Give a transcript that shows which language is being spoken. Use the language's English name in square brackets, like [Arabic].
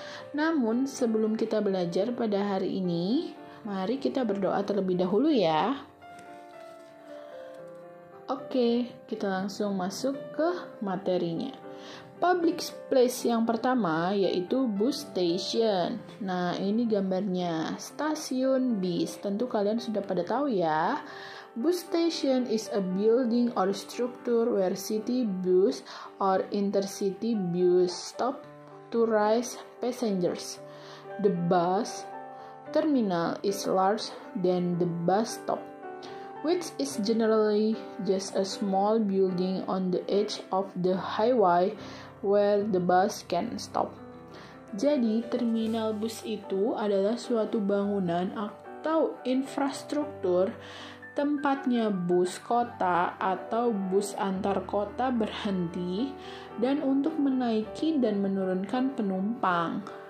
[Indonesian] Namun sebelum kita belajar pada hari ini, mari kita berdoa terlebih dahulu ya. Oke, kita langsung masuk ke materinya. Public place yang pertama yaitu bus station. Nah, ini gambarnya stasiun bis. Tentu kalian sudah pada tahu ya. [English] Bus station is a building or structure where city bus or intercity bus stop to raise passengers. The bus terminal is larger than the bus stop, which is generally just a small building on the edge of the highway where the bus can stop. [Indonesian] Jadi, terminal bus itu adalah suatu bangunan atau infrastruktur tempatnya bus kota atau bus antar kota berhenti dan untuk menaiki dan menurunkan penumpang.